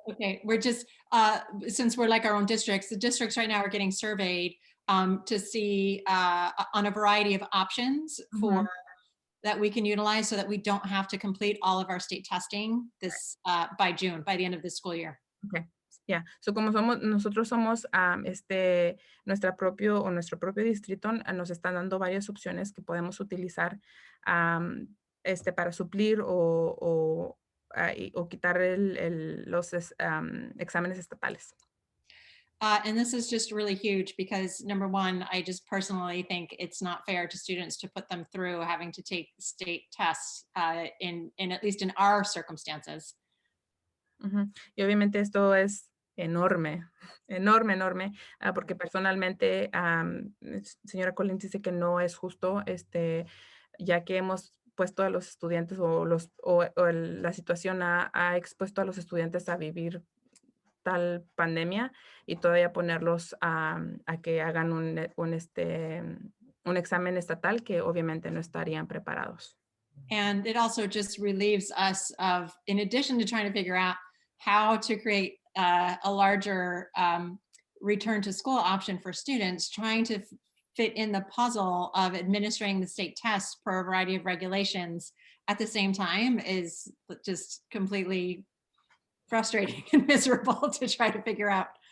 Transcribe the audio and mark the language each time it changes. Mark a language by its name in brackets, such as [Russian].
[English] Okay, we're just, since we're like our own districts, the districts right now are getting surveyed to see on a variety of options for that we can utilize so that we don't have to complete all of our state testing this by June, by the end of this school year. Okay. Yeah. [Spanish] So como nosotros somos nuestro propio distrito, nos están dando varias opciones que podemos utilizar para suplir o quitar los exámenes estatales. [English] And this is just really huge because number one, I just personally think it's not fair to students to put them through having to take state tests in at least in our circumstances. [Spanish] Y obviamente esto es enorme, enorme, porque personalmente, señora Collins dice que no es justo, ya que hemos puesto a los estudiantes la situación ha expuesto a los estudiantes a vivir tal pandemia y todavía ponerlos a que hagan un examen estatal que obviamente no estarían preparados. [English] And it also just relieves us of, in addition to trying to figure out how to create a larger return to school option for students, trying to fit in the puzzle of administering the state tests per a variety of regulations at the same time is just completely frustrating and miserable to try to figure out.